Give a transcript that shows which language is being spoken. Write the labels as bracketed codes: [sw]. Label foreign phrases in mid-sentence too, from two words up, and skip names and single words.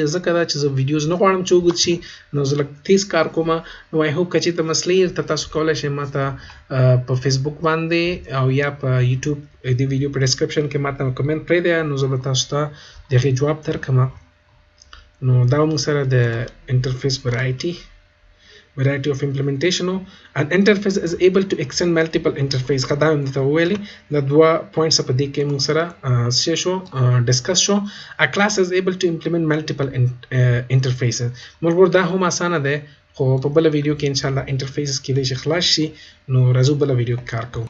[ps] ځکه ده چې زه ویډیوز نه غواړم چې اوږد شي نو زه لږ تیز کار کوم نو [en] I hope [ps] که چېرته مسلې درته تاسو کولی شئ ماته په فیسبوک باندې او یا په یوټیوب دې ویډیو په ډسکرپشن کې ماته کمنټ پرېږدئ نو زه به تاسو ته د هغې جواب درکړم نو دا موږ سره د انټرفیس [en] variety of implementation an interface is able to extend multiple interface [ar] خدای هم [ps] ته ویلي د دوه پوینټس په دې کې موږ سره شو ډسکس شو [en] a class is able to implement multiple interfaces [ps] موږ دا هم اسانه ده خو په بل ویډیو کې [ar] ان شاء الله [ps] انټرفیسز کې دې خلاص شي نو راځو بل ویډیو کار کوو